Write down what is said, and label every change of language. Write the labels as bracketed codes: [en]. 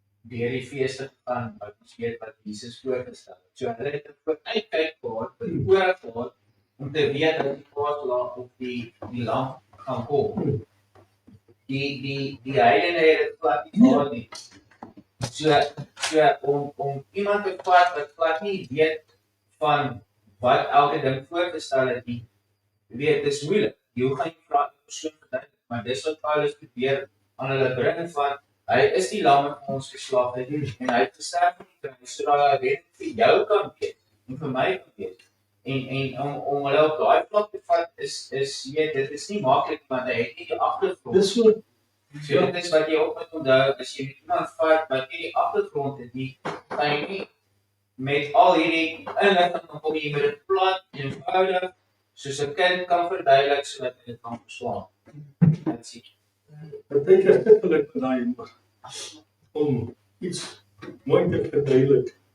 [af] deur die feeste gegaan wat ons weet wat Jesus voorgestel het. So hulle het 'n vooruitkyk gehad, 'n vooruit gehad om te weet dat die Paaslam of die lamp gaan kom. Die heidene het dit glad nie gehad nie. So om iemand te vat wat glad nie weet van wat elke ding voorgestel het nie, weet, dis moeilik. Jy gaan nie vra die persoon verduidelik, maar dis wat Paulus probeer aan hulle bring van, hy is die lam wat vir ons geslag het, en hy het gesterf in die kruis, sodat hy weet vir jou kan weet, en vir my kan weet. En om hulle op daai vlak te vat, is dit is nie maklik, want hy het nie die agtergrond. Dis so. So dit is wat jy ook moet onthou, as jy met iemand vat wat nie die agtergrond het nie, kan jy nie met al hierdie inligting kom jy met dit plat, eenvoudig, soos 'n kind kan verduidelik, sodat jy dit kan verstaan. [en] That's it. [af] Partykeer sukkel ek met daai om iets mooi te verduidelik.